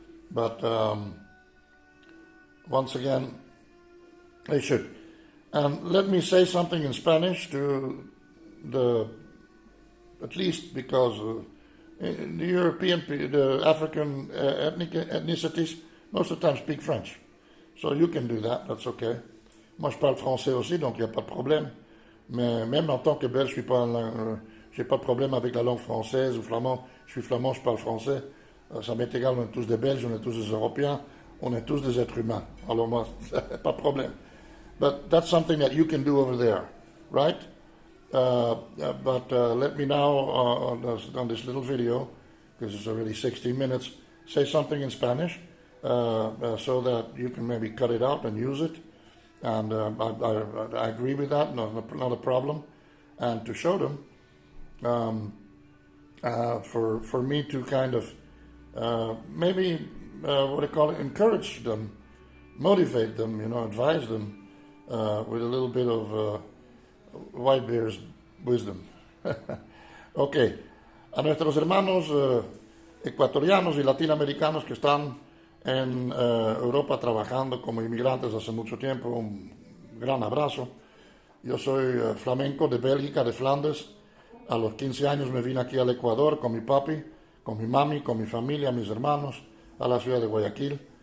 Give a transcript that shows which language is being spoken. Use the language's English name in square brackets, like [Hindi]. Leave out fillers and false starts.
[English] But once again, they should. And let me say something in Spanish to at least because the European, the African ethnicities, most of the time speak French. So you can do that, that's okay. [French] Moi, je parle français aussi, donc il n'y a pas de problème. Mais même en tant que Belge, je n'ai pas de problème avec la langue française ou flamand. Je suis flamand, je parle français. Ça m'est égal, on est tous des Belges, on est tous des Européens, on est tous des êtres humains. Alors moi, pas de problème. [English] But that's something that you can do over there, right? But let me now, on this little video, because it's already 16 minutes, say something in Spanish so that you can maybe cut it out and use it. And I agree with that, not a problem. And to show them, for me to kind of maybe, what do you call it, encourage them, motivate them, advise them with a little bit of White Bear's wisdom. [Spanish] Ok, a nuestros hermanos ecuatorianos y latinoamericanos que están en Europa trabajando como inmigrantes hace mucho tiempo, un gran abrazo. Yo soy flamenco de Bélgica, de Flandes. A los 15 años me vine aquí al Ecuador con mi papi, con mi mami, con mi familia, mis hermanos, a la ciudad de Guayaquil.